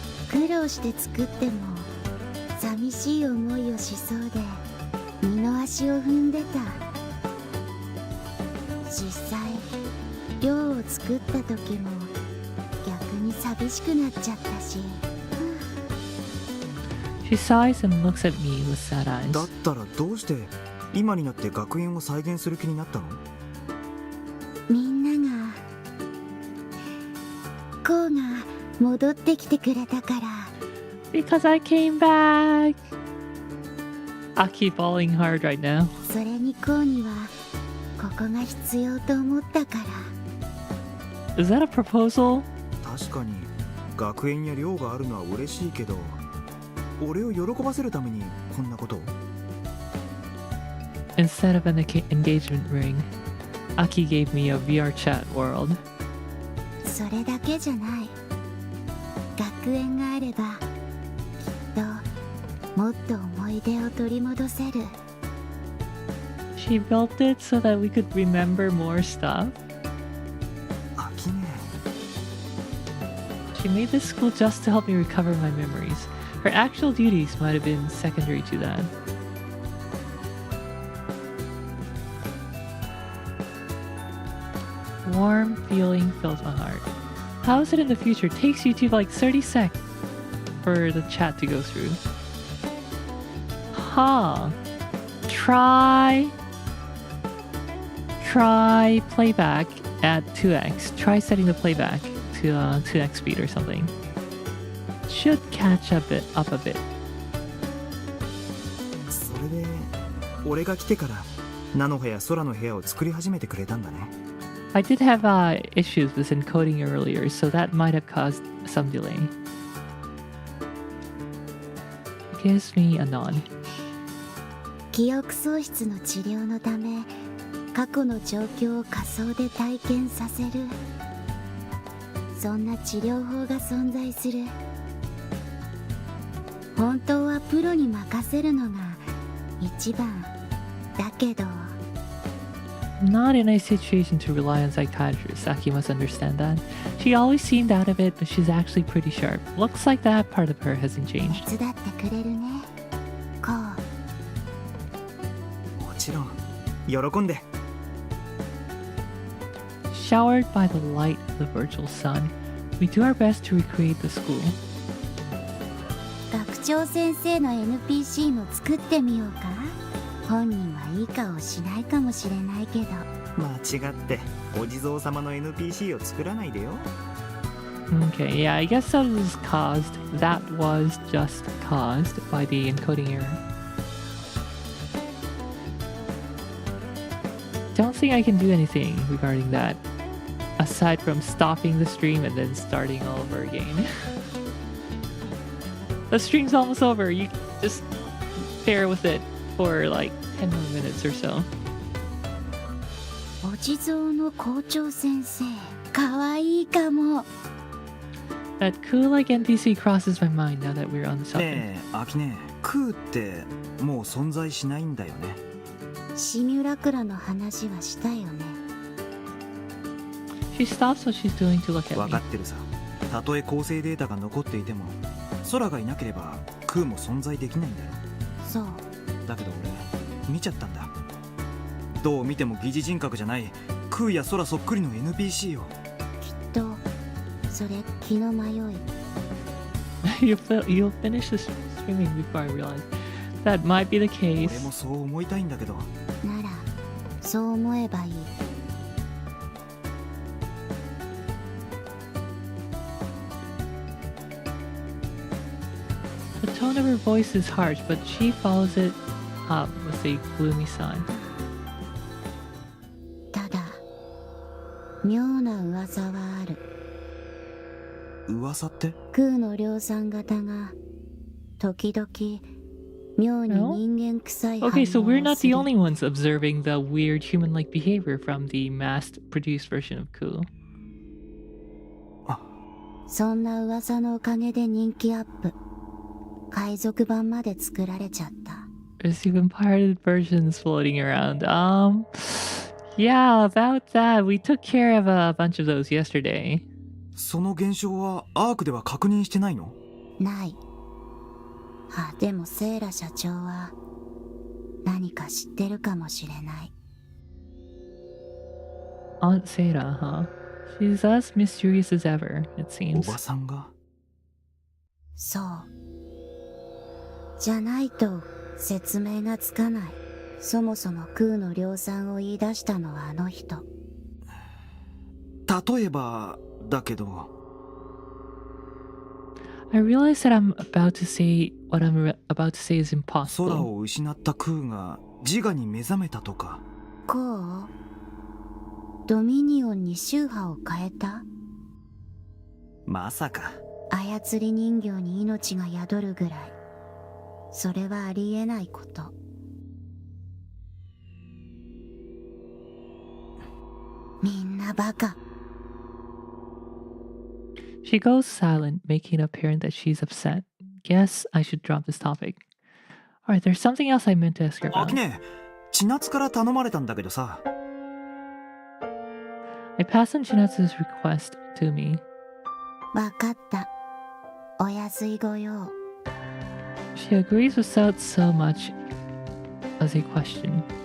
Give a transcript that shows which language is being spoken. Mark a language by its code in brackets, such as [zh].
[ja] 苦労して作っても寂しい思いをしそうで二の足を踏んでた。実際寮を作った時も逆に寂しくなっちゃったし。 [en] She sighs and looks at me with sad eyes. [ja] だったらどうして今になって学園を再現する気になったの？みんながこうが戻ってきてくれたから。 [en] Because I came back. I keep bawling hard right now. [ja] それにこうにはここが必要と思ったから。 [en] Is that a proposal? [ja] 確かに学園や寮があるのは嬉しいけど、俺を喜ばせるためにこんなことを。 [en] Instead of an engagement ring, Aki gave me a VR chat world. [ja] それだけじゃない。学園があればきっともっと思い出を取り戻せる。 [en] She built it so that we could remember more stuff. [ja] アキネ [en] She made this school just to help me recover my memories. Her actual duties might have been secondary to that. Warm feeling fills my heart. How is it in the future? Takes you to like 30 seconds for the chat to go through. Huh. Try playback at 2x. Try setting the playback to 2x speed or something. Should catch up a bit. [ja] それで俺が来てから菜の葉や空の部屋を作り始めてくれたんだね。 [en] I did have issues with encoding earlier, so that might have caused some delay. Gives me a nod. [ja] 記憶喪失の治療のため過去の状況を仮想で体験させる、そんな治療法が存在する。本当はプロに任せるのが一番だけど、 [en] Not in a situation to rely on psychiatrists. Aki must understand that. She always seemed out of it, but she's actually pretty sharp. Looks like that part of her hasn't changed. [ja] 手伝ってくれるね、こう。もちろん喜んで。 Showered by the light of the virtual sun, we do our best to recreate the school. 学長先生の NPC も作ってみようか。本人はいい顔しないかもしれないけど。間違ってお地蔵様の NPC を作らないでよ。 [en] Okay, yeah, I guess that was just caused by the encoding error. Don't think I can do anything regarding that, aside from stopping the stream and then starting all over again. The stream's almost over. You just bear with it for like 10 more minutes or so. [ja] お地蔵の校長先生、かわいいかも。 [en] That cool-like NPC crosses my mind now that we're on the subject. [ja] ねえ、アキネ、クーってもう存在しないんだよね。シミュラクラの話はしたよね。 [en] She stops what she's doing to look at [ja] 分 [en] me. [ja] かってるさ。たとえ構成データが残っていても、空がいなければクーも存在できないんだよ。そう。だけど俺見ちゃったんだ。どう見ても疑似人格じゃないクーや空そっくりの NPC を。きっとそれ気の迷い。 [en] You'll finish the streaming before I realize. That might be the case. [ja] 俺もそう思いたいんだけど。ならそう思えばいい。 [en] The tone of her voice is harsh, but she follows it up with a gloomy sigh. [ja] ただ妙な噂はある。噂って？クーの量産型が時々妙に人間臭い反応をする。 [en] Okay, so we're not the only ones observing the weird human-like behavior from the mass-produced version of Ku. そんな噂のおかげで人気アップ。海賊版まで作られちゃった。 There's even pirated versions floating around. Yeah, about that. We took care of a bunch of those yesterday. [ja] その現象はアークでは確認してないの？ない。あ、でもセイラ社長は何か知ってるかもしれない。 [en] Aunt Seira, huh? She's as mysterious as ever, it [ja] お [en] seems. [ja] ばさんが？そう。じゃないと説明がつかない。そもそもクーの量産を言い出したのはあの人。例えばだけど。 [en] I realize that what I'm about to say is [ja] 空 [en] impossible. [ja] を失ったクーが自我に目覚めたとか。こうドミニオンに宗派を変えた？まさか。操り人形に命が宿るぐらい。それはありえないこと。みんなバカ。 [en] She goes silent, making it apparent that she's upset. Guess I should drop this topic. Alright, there's something else I meant to ask her [ja] ア [en] about. [ja] キネ、千夏から頼まれたんだけどさ。 [en] I passed on Chinatsu's request to me. [ja] わかった。お安いご用。 [en] She agrees without so much as a question.